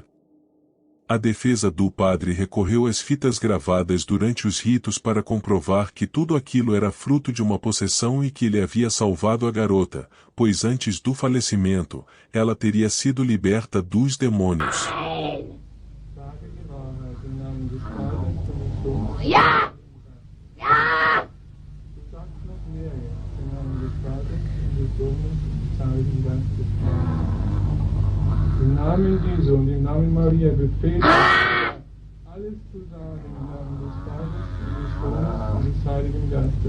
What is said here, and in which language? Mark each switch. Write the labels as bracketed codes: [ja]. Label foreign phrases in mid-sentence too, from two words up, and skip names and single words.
[pt] A defesa do padre recorreu às fitas gravadas durante os ritos para comprovar que tudo aquilo era fruto de uma possessão e que ele havia salvado a garota, pois antes do falecimento, ela teria sido liberta dos demônios. [de] Ja! Ja! Im Namen Jesu und im Namen Maria befehle ich, alles zu sagen im Namen des Vaters und des Sohnes und des Heiligen Geistes.